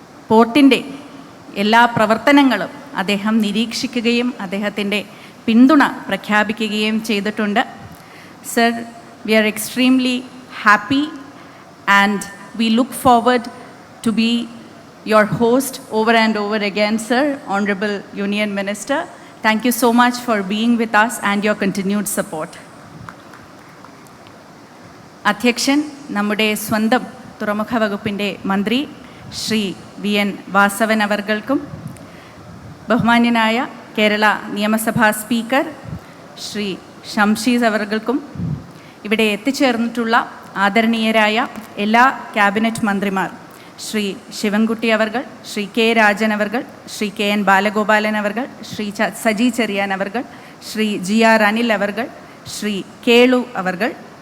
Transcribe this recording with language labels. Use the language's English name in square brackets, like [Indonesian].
[Malayalam] പോർട്ടിൻ്റെ എല്ലാ പ്രവർത്തനങ്ങളും അദ്ദേഹം നിരീക്ഷിക്കുകയും അദ്ദേഹത്തിൻ്റെ പിന്തുണ പ്രഖ്യാപിക്കുകയും ചെയ്തിട്ടുണ്ട്. [English] Sir, we are extremely happy and we look forward to be your host over and over again, sir, Honorable Union Minister. Thank you so much for being with us and your continued support. [Malayalam] അധ്യക്ഷൻ, നമ്മുടെ സ്വന്തം തുറമുഖ വകുപ്പിൻ്റെ മന്ത്രി Shri VN Vasavan അവർകൾക്കും, ബഹുമാന്യനായ കേരള നിയമസഭാ speaker Shri Shamsheed അവർകൾക്കും, ഇവിടെ എത്തിച്ചേർന്നിട്ടുള്ള ആദരണീയരായ എല്ലാ ക്യാബിനറ്റ് മന്ത്രിമാർ ശ്രീ ശിവൻകുട്ടി അവർകൾ, ശ്രീ K രാജൻ അവർകൾ, ശ്രീ KN ബാലഗോപാലൻ അവർകൾ, ശ്രീ സജി ചെറിയാൻ അവർകൾ, ശ്രീ GR അനിൽ അവർകൾ, ശ്രീ കേളു അവർകൾ,